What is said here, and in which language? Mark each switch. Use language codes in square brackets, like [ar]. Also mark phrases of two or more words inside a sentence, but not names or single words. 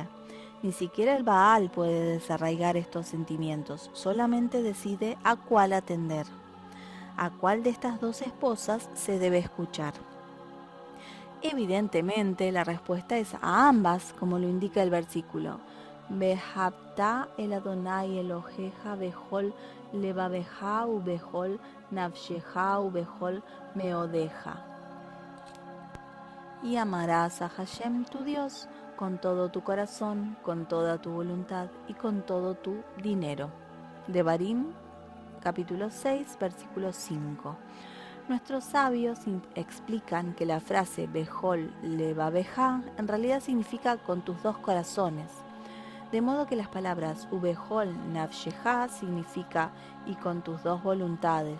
[es] Ni siquiera el Baal puede desarraigar estos sentimientos, solamente decide a cuál atender. ¿A cuál de estas dos esposas se debe escuchar? Evidentemente, la respuesta es a ambas, como lo indica el versículo. [he] ואהבת את אדני אלהיך בכל לבבך ו בכל נפשך ו בכל מאדך. [es] Y amarás a Hashem tu Dios con todo tu corazón, con toda tu voluntad y con todo tu dinero. Devarim, capítulo 6, versículo 5. Nuestros sabios explican que la frase [he] בכל לבבך [es] en realidad significa con tus dos corazones, de modo que las palabras [he] ובכל נפשך [es] significa y con tus dos voluntades.